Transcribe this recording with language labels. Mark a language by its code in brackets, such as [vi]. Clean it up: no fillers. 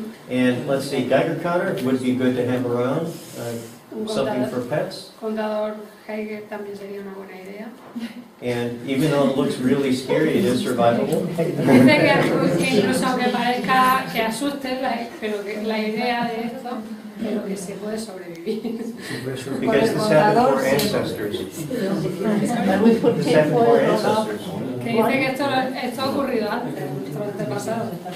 [en] And let's see, Geiger counter would be good to have around. Something for pets. [es] Contador Geiger también sería una buena idea. [en] And even though it looks really scary, it is survivable. [es] Dice que incluso aunque parezca que asuste, pero que la idea de esto, pero que se puede sobrevivir. [en] Because this happened for ancestors. This happened for ancestors. [es] Que dice que esto ha ocurrido antes, en nuestros antepasados.